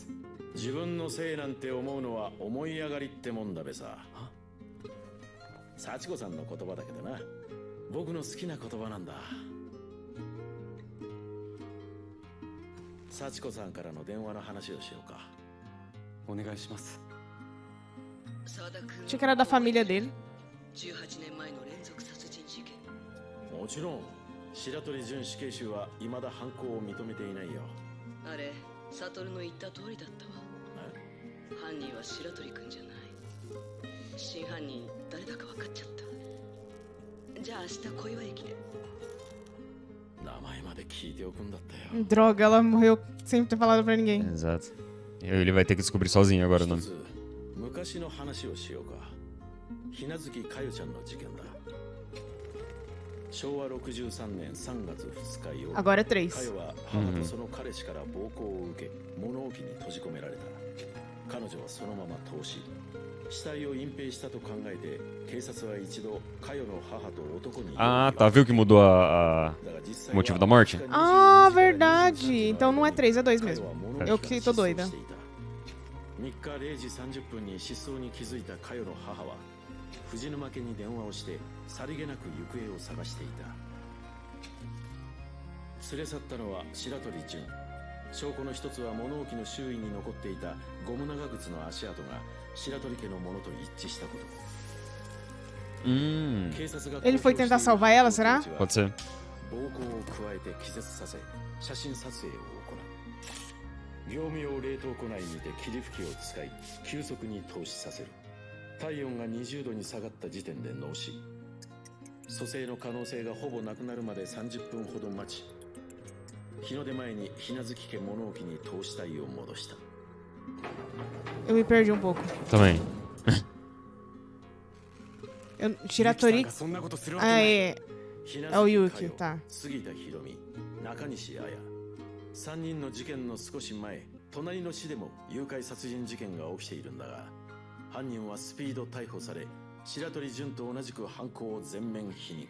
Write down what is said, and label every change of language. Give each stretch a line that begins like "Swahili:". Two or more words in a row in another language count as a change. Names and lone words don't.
Japanese: 自分のせいなんて思うのは思い上がりってもんだべさ。幸子さんの言葉だけどな。僕の好きな言葉なんだ。幸子さんからの電話の話をしようか。お願いします。
Portuguese: achei que era da família dele.
Japanese: 18 年前の連続殺人事件。もちろん白鳥准死刑囚は未だ犯行を認めていないよ。あれ、悟の言った通りだったわ。犯人は白鳥くんじゃない。真犯人誰だか分かっちゃった。じゃあ明日小岩駅で。名前まで聞いておくんだったよ。
Portuguese: Droga, ela morreu sem ter falado pra ninguém. Exato. Ele vai ter que descobrir sozinho agora o
Japanese: 一
Portuguese: nome.
Japanese: つ昔の話をしようか。ひなずきかよちゃんの事件だ。昭和63年3月2日夜、
Portuguese: Agora é
Japanese: か 3. よは母とその彼氏から暴行を受け物置に閉じ込められた。彼女はそのまま凍死、死体を隠蔽したと考えて警察は一度かよの母と男に
Portuguese: Ah, tá. Viu que mudou o motivo da morte? Ah, verdade. Então não é 3, é 2 mesmo. Eu que tô doida.
Japanese: 3 日0時30分に失踪に気づいたかよの母は藤沼家に電話をしてさりげなく行方を探していた。連れ去ったのは白鳥純。証拠の一つは物置の周囲に残っていたゴム長靴の足跡が白鳥家のものと一致したこと。警察が
Portuguese: Ele foi tentar salvar ela, será? Pode ser.
Japanese: 暴行を加えて気絶させ写真撮影を行う。業務用冷凍庫内にて霧吹きを使い急速に凍死させる。体温が20度に下がった時点で脳死。蘇生の可能性がほぼなくなるまで30分ほど待ち、日の出前にひなずき家物置に凍死体を戻した。
Portuguese: Eu me perdi um pouco. Também. Shiratori.
Japanese: そんなことするわ
Portuguese: Ah,
Japanese: けない。
Portuguese: é.
Japanese: ひな
Portuguese: É o
Japanese: ずき
Portuguese: Yuki,
Japanese: かよ、
Portuguese: tá.
Japanese: 杉田博美、中西彩。3人の事件の少し前、隣の市でも誘拐殺人事件が起きているんだが、犯人はスピード逮捕され、白鳥純と同じく犯行を全面否認。